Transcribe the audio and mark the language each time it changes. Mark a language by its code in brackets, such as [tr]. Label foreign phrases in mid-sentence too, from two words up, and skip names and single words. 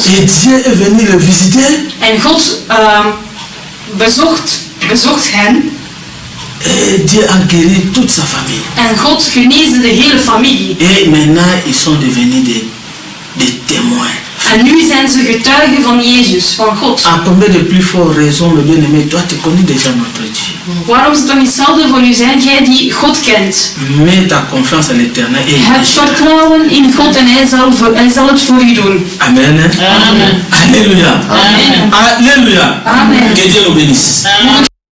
[fr] et Dieu est venu le visiter [nl] En God bezocht hen. [fr] et Dieu a guéri toute sa famille. [nl] En God geneesde de hele familie. [fr] Et maintenant, ils sont devenus des témoins. [nl] En nu zijn ze getuigen van Jezus, van God. [fr] À combien de plus fortes raisons, mes bien-aimés, toi tu connais déjà notre Dieu. [nl] Waarom zou het toch niet zelden voor u zijn, jij die God kent? [fr] Mets ta confiance en l'éternel et il [nl] Heb [fr] te sauve. [nl] vertrouwen in God en hij zal het voor u doen. [fr] Amen. Amen. Alléluia. Amen. Alléluia. Amen. Que Dieu nous bénisse. [nl] Mogen